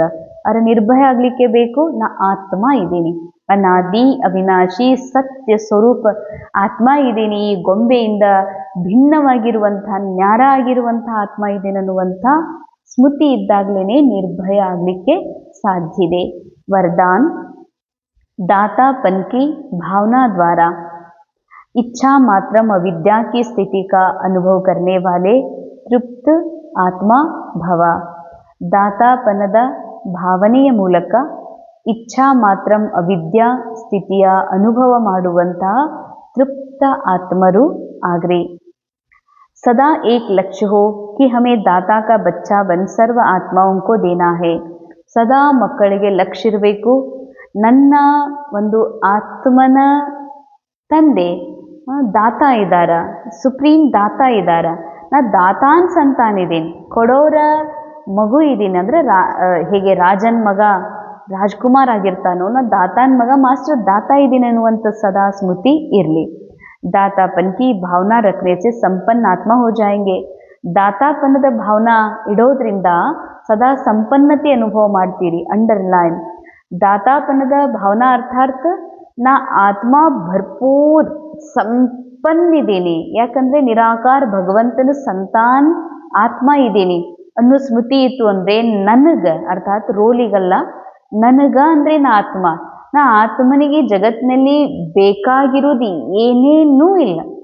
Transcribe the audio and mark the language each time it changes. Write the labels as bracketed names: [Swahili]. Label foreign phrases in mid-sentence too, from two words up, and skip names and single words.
[Kannada] ಆದರೆ ನಿರ್ಭಯ ಆಗಲಿಕ್ಕೆ ಬೇಕು, ನಾ ಆತ್ಮ ಇದ್ದೀನಿ, ಅನಾದಿ ಅವಿನಾಶಿ ಸತ್ಯ ಸ್ವರೂಪ ಆತ್ಮ ಇದ್ದೀನಿ, ಈ ಗೊಂಬೆಯಿಂದ ಭಿನ್ನವಾಗಿರುವಂಥ ನ್ಯಾರ ಆಗಿರುವಂಥ ಆತ್ಮ ಇದ್ದೀನಿ ಅನ್ನುವಂಥ ಸ್ಮೃತಿ ಇದ್ದಾಗಲೇ ನಿರ್ಭಯ ಆಗಲಿಕ್ಕೆ ಸಾಧ್ಯ ಇದೆ. [Hindi] वरदान, दातापन की भावना द्वारा इच्छा मात्रम अविद्या की स्थिति का अनुभव करने वाले तृप्त आत्मा भव. [Kannada] ದಾತಾಪನದ ಭಾವನೆಯ ಮೂಲಕ ಇಚ್ಛಾ ಮಾತ್ರಂ ಅವಿದ್ಯಾ ಸ್ಥಿತಿಯ ಅನುಭವ ಮಾಡುವಂತಹ ತೃಪ್ತ ಆತ್ಮರು ಆಗ್ರಿ. [Hindi] सदा एक लक्ष्य हो कि हमें दाता का बच्चा बन सर्व आत्माओं को देना है. [Kannada] ಸದಾ ಮಕ್ಕಳಿಗೆ ಲಕ್ಷ್ಯ ಇರಬೇಕು, ನನ್ನ ಒಂದು ಆತ್ಮನ ತಂದೆ ದಾತ ಇದ್ದಾರ, ಸುಪ್ರೀಂ ದಾತ ಇದ್ದಾರ, ನಾ ದಾತಾನ್ ಸಂತಾನಿದ್ದೀನಿ, ಕೊಡೋರ ಮಗು ಇದ್ದೀನಿ. ಅಂದರೆ ಹೇಗೆ ರಾಜನ್ ಮಗ ರಾಜ್ಕುಮಾರ್ ಆಗಿರ್ತಾನೋ, ನಾ ದಾತಾನ್ ಮಗ ಮಾಸ್ಟರ್ ದಾತ ಇದ್ದೀನಿ ಅನ್ನುವಂಥ ಸದಾ ಸ್ಮೃತಿ ಇರಲಿ. [Hindi] दातापन की भावना रखने से संपन्न आत्मा हो जाएंगे. [Kannada] ದಾತಾಪನದ ಭಾವನಾ ಇಡೋದ್ರಿಂದ ಸದಾ ಸಂಪನ್ನತೆ ಅನುಭವ ಮಾಡ್ತೀರಿ. ಅಂಡರ್ಲೈನ್, ದಾತಾಪನದ ಭಾವನಾ ಅರ್ಥಾತ್ ನಾ ಆತ್ಮ ಭರ್ಪೂರ್ ಸಂಪನ್ನಿದ್ದೀನಿ, ಯಾಕಂದರೆ ನಿರಾಕಾರ ಭಗವಂತನ ಸಂತಾನ್ ಆತ್ಮ ಇದ್ದೀನಿ ಅನ್ನೋ ಸ್ಮೃತಿ ಇತ್ತು ಅಂದರೆ ನನಗೆ, ಅರ್ಥಾತ್ ರೋಲಿಗಲ್ಲ, ನನಗ ಅಂದರೆ ನಾ ಆತ್ಮ, ನಾ ಆತ್ಮನಿಗೆ ಜಗತ್ತಿನಲ್ಲಿ ಬೇಕಾಗಿರೋದು ಏನೇನೂ ಇಲ್ಲ.